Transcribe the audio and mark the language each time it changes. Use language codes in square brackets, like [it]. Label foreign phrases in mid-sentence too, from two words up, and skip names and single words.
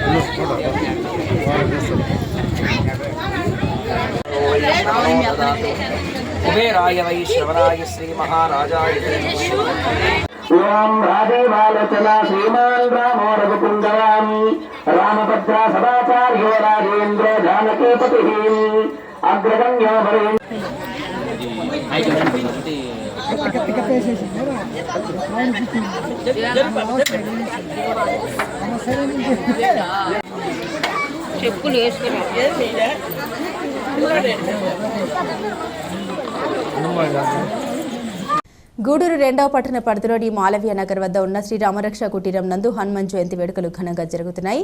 [sa] कुबेराय वैश्रवणाय श्रीमहाराजाय ओम राधेवालोचना श्रीमान रामो रघुकुंडयाम रामभद्रा सदाचार्यो राजेन्द्र जानकीपतिः अग्रगण्यो वरेण्य [te] చెప్పులు వేసుకుని గూడూరు 2వ పట్టణ పరిధిలోని మాలవ్య నగర్ వద్ద ఉన్న శ్రీ రామరక్ష కుటీరం నందు హనుమాన్ జయంతి వేడుకలు ఘనంగా జరుగుతున్నాయి.